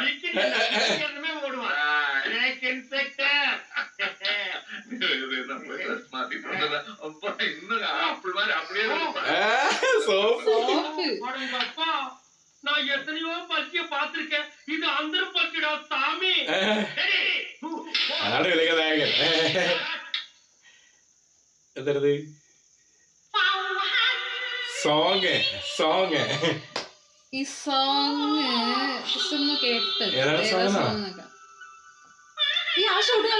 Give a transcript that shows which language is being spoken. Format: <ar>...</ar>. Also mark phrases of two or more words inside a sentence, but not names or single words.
<ta>பிக்கினி ஓடுவான். இன்ஸ்பெக்டர். அப்பா இன்னும் ஆப்பிள் மாதிரி அப்படியே அடங்கப்பா, நான் எத்தனையோ பச்சிய பாத்திருக்கேன். இது அந்த பச்சிடா சாமி.</ta> <ml>അതാണ് വിലകഥായകൻ. എന്തത്</ml> <en>song song</en> <ml>ഈ സോങ് ഒന്ന് കേട്ട് ഏതാണ് song എന്നാ? ഈ ആ ഷോട്ട് നല്ല</ml>